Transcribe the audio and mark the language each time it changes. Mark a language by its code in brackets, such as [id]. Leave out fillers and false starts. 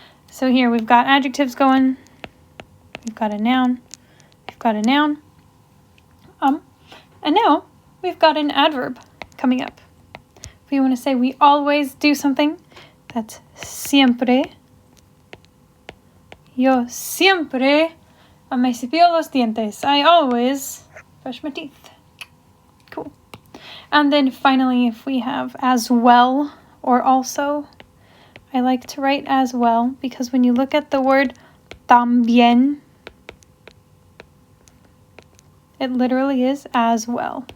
[en] So here we've got adjectives going. We've got a noun. We've got a noun. And now we've got an adverb coming up. If we want to say we always do something, that's siempre. [es] Yo siempre me cepillo los dientes. [en] I always brush my teeth. Cool. And then finally, if we have as well or also, I like to write as well because when you look at the word también, it literally is as well.